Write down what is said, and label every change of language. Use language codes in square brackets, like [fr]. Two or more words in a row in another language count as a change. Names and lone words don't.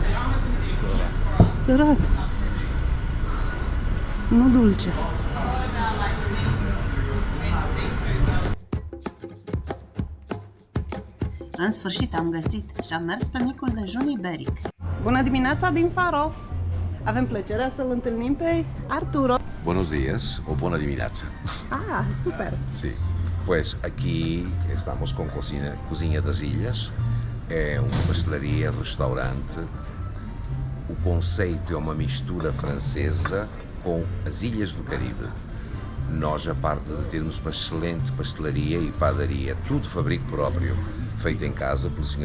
[ro] Sărat. Nu dulce. În sfârșit am găsit și am mers pe micul dejun iberic. Bună dimineața din Faro! Avem plăcerea să-l întâlnim pe Arturo. [es] Buenos días o [ro] buena dimineața. Ah, super! [es] Sí. [pt] Pues aqui estamos com Cozinha das Ilhas. É uma pastelaria, restaurante. O conceito é uma mistura francesa com as Ilhas do Caribe. Nós, a parte de termos uma excelente pastelaria e padaria, tudo fabrico próprio, feito em casa pelo Sr.